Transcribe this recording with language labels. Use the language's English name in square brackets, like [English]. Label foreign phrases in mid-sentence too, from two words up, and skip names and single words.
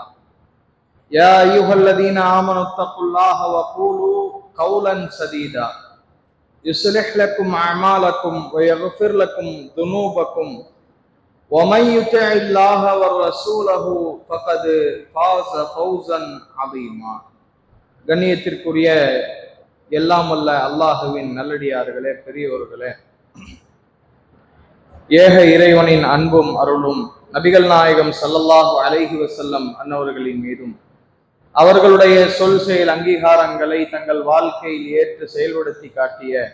[Arabic] يا أيها الذين آمنوا اتقوا الله وقولوا قولا سديدا يصلح لكم أعمالكم ويغفر لكم ذنوبكم ومن يطع الله ورسوله فقد فاز فوزا عظيما. [Tamil] கண்ணியத்திற்குரிய எல்லாம் வல்ல அல்லாஹுவின் நல்லடியார்களே, பெரியோர்களே, ஏக இறைவனின் அன்பும் அருளும் நபிகள் நாயகம் [Arabic] صلى الله عليه وسلم [Tamil] அன்னவர்களின் மீதும் அவர்களுடைய சொல் செயல் அங்கீகாரங்களை தங்கள் வாழ்க்கையில் ஏற்று செயல்படுத்தி காட்டிய